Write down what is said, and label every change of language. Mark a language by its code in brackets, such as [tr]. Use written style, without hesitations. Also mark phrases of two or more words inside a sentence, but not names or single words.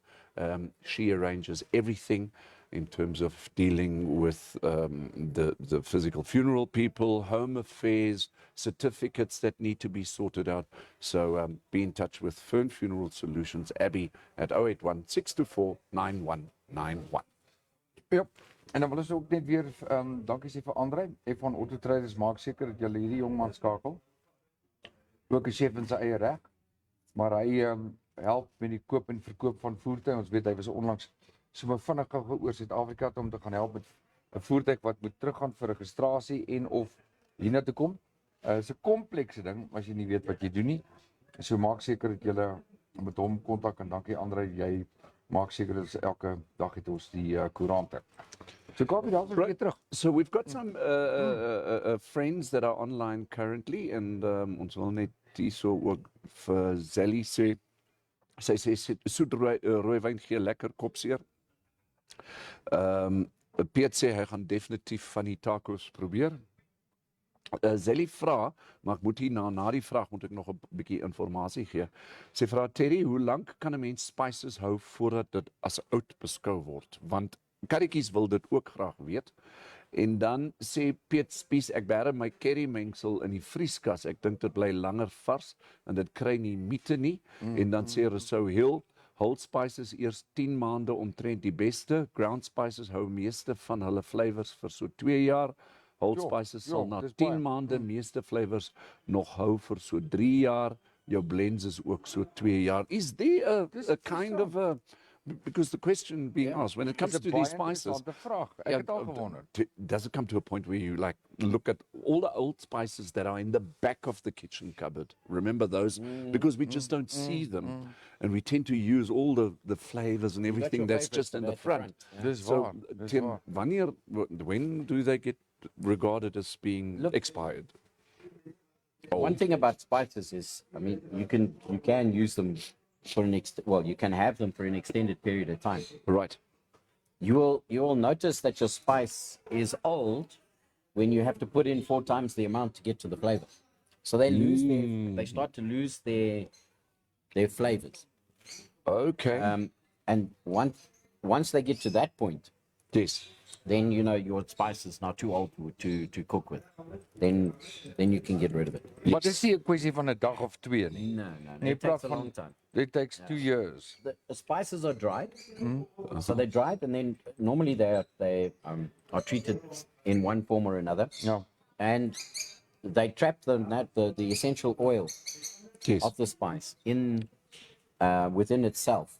[en] She arranges everything in terms of dealing with the physical funeral people, home affairs, certificates that need to be sorted out. So be in touch with Fern Funeral Solutions, Abby, at 0816249191. [af] Ja. En dan wil ons ook net weer dankie sê vir Andre, van Auto Traders, maak seker dat julle hierdie jong man skakel. Ook 'n chef in sy eie reg, maar hy help met die koop en verkoop van voertuie. Ons weet hy was onlangs sommer vinnig oor Suid-Afrika om te gaan help met 'n voertuig wat moet teruggaan vir registrasie en of hiernatoe kom. Is 'n komplekse ding as jy nie weet wat jy doen nie. So maak seker dat julle met hom kontak en dankie Andre, jy maak seker dat elke dag het ons die koerante. So Kaufeee, daar's weer terug. [en] So we've got some friends that are online currently, and [af] ons wil net hierso ook vir Zelly sê, sy sê soet rooiwyn gee lekker kopseer. Piet sê hy gaan definitief van die tacos probeer. Zelly vra, maar ek moet hier na die vraag moet ek nog 'n bietjie inligting gee. Sy vra Terry, hoe lank kan 'n mens spices hou voordat dit as oud beskou word? Want karretjies wil dit ook graag weet. En dan sê Piet Spies, ek bære my curry mengsel in die vrieskas. Ek dink dit bly langer vars en dit kry nie miete nie. En dan sê Rousseau Hill, [en] whole spices [af] eers 10 maande omtrent die beste. [en] Ground spices [af] hou meeste van hulle flavors vir so 2 jaar. [en] Whole spices [af] sal na dis 10 baie. maande meeste flavors nog hou vir so 3 jaar. Jou blends is ook so 2 jaar. [en] Is there a kind of a, because the question being asked, when it comes to these spices, [af] Vraag. Ek het al gewonder. [en] does it come to a point where you like look at all the old spices that are in the back of the kitchen cupboard? Remember those? Because we just don't see them. And we tend to use all the flavors and everything that's just in the front. [af] Dis [en] So, [af] waar. Dis [en] Tim, [af] waar. [en] when do they get regarded as being Look, expired? One thing about spices is, I mean, you can use them for you can have them for an extended period of time. Right. You will notice that your spice is old when you have to put in 4 times the amount to get to the flavor. So they start to lose their flavors. Okay. And once they get to that point, yes. then you know your spice is now too old to cook with. Then you can get rid of it. [af] Maar dis nie 'n kwessie van 'n dag of 2 nie. [en] No. [af] Nee, [en] It takes a long time. It takes 2 years. The spices are dried, so they're dried, and then normally they are treated in one form or another, Ja. and they trap the essential oil Yes. of the spice in within itself.